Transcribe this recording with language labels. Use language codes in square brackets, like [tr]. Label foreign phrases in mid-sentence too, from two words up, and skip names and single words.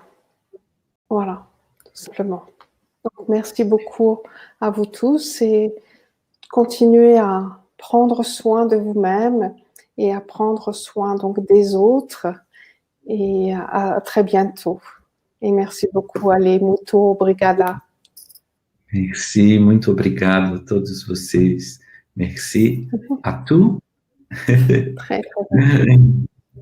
[fr] Voilà, tout simplement. Donc, merci beaucoup à vous tous et continuez à prendre soin de vous-même et à prendre soin donc des autres, et à très bientôt. Et merci beaucoup, [pt] Ale, muito obrigada. Merci, muito obrigado a todos vocês. [fr] Merci à tous. Très, très bien.